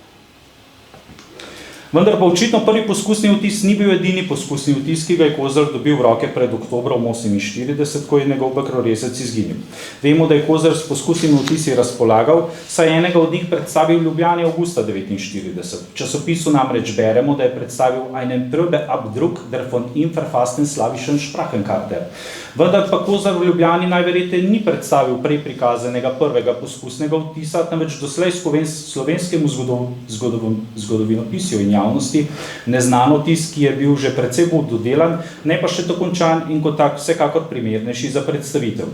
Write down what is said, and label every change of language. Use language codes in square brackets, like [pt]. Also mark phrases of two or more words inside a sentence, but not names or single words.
[sl] Vendar pa očitno prvi poskusni vtis ni bil edini poskusni vtis, ki ga je Kozar dobil v roke pred oktobrom 1948, ko je njegov bakrorezec izginil. Vemo, da je Kozar s poskusnimi vtisi razpolagal, saj enega od njih predstavil v Ljubljani avgusta 1949. V časopisu namreč beremo, da je predstavil [de] einen Probeabdruck der von ihm verfassten slawischen Sprachenkarte. [sl] Vendar pa Kozar v Ljubljani najverjetneje ni predstavil prej prikazanega prvega poskusnega vtisa, temveč doslej slovenskemu zgodovinopisju in javnosti neznan vtis, ki je bil že precej bolj dodelan, ne pa še dokončan in kot tak vsekakor primernejši za predstavitev.